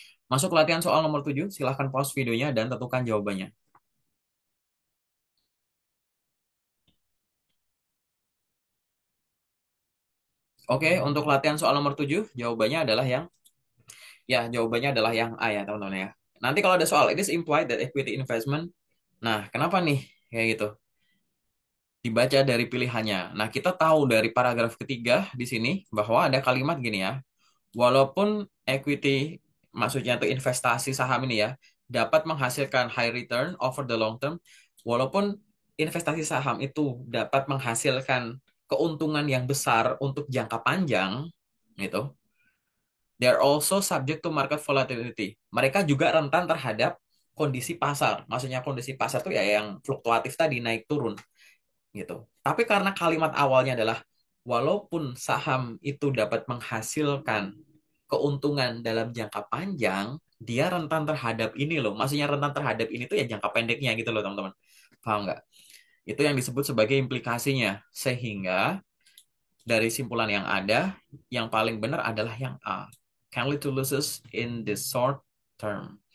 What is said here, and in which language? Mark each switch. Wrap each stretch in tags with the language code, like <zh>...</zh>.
<id>Masuk latihan soal nomor 7, silahkan pause videonya dan tentukan jawabannya. Oke, untuk latihan soal nomor 7, jawabannya adalah yang A ya, teman-teman ya. Nanti kalau ada soal,</id> <en>it is implied that equity investment.</en> <id>Nah, kenapa nih? Kayak gitu. Dibaca dari pilihannya. Nah, kita tahu dari paragraf ketiga di sini bahwa ada kalimat gini ya. Walaupun equity, maksudnya tuh investasi saham ini ya, dapat menghasilkan</id> <en>high return over the long term,</en> <id>walaupun investasi saham itu dapat menghasilkan keuntungan yang besar untuk jangka panjang, gitu.</id> <en>They are also subject to market volatility.</en> <id>Mereka juga rentan terhadap kondisi pasar. Maksudnya kondisi pasar tuh ya yang fluktuatif tadi, naik turun gitu. Tapi karena kalimat awalnya adalah walaupun saham itu dapat menghasilkan keuntungan dalam jangka panjang, dia rentan terhadap ini loh. Maksudnya rentan terhadap ini tuh ya jangka pendeknya gitu loh, teman-teman. Paham nggak? Itu yang disebut sebagai implikasinya. Sehingga dari simpulan yang ada, yang paling benar adalah yang A.</id> <en>Can lead to losses in the short term.</en>